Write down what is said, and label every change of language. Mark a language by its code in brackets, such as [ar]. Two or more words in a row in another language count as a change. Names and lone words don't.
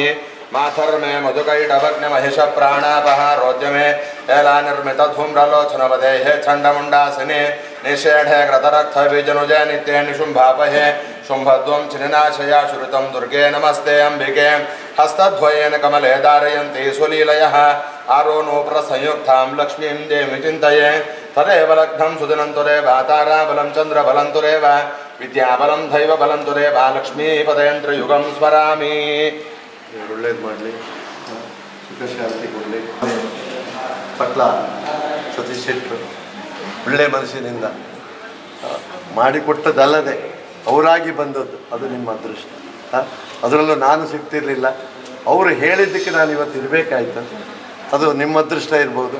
[sa] माथर्मे मधुकैटभग्नमहिषप्राणापहारोद्यमे एलानिर्मितधूम्रलोचनवदेहे छण्डमुण्डासिने निषेढे कृतरक्तबीजनुजे नित्ये निशुम्भापहे शुम्भध्वं चिनिनाशया श्रुतं दुर्गे नमस्ते अम्बिके. हस्तद्वयेन कमले धारयन्ति सुलीलयः आरोनोप्रसंयुक्तां लक्ष्मीं देवीं चिन्तये. तदेव लग्नं सुदिनं तुरेव ताराबलं चन्द्रबलं तुरेव विद्याबलं दैवबलं तुरेव लक्ष्मीपदेन्द्रयुगं स्मरामि. [kn] ಒಳ್ಳೇದು ಮಾಡಲಿ, ಸುಖ ಶಾಂತಿ ಕೊಡಲಿ. ಪಟ್ಲ ಸತೀಶ್ ಶೆಟ್ಟರು ಒಳ್ಳೆ ಮನಸ್ಸಿನಿಂದ ಮಾಡಿಕೊಟ್ಟದಲ್ಲದೆ ಅವರಾಗಿ ಬಂದದ್ದು, ಅದು ನಿಮ್ಮ ಅದೃಷ್ಟ. ಅದರಲ್ಲೂ ನಾನು ಸಿಗ್ತಿರಲಿಲ್ಲ, ಅವರು ಹೇಳಿದ್ದಕ್ಕೆ ನಾನು ಇವತ್ತು ಇರಬೇಕಾಯ್ತು, ಅದು ನಿಮ್ಮ ಅದೃಷ್ಟ ಇರ್ಬೋದು.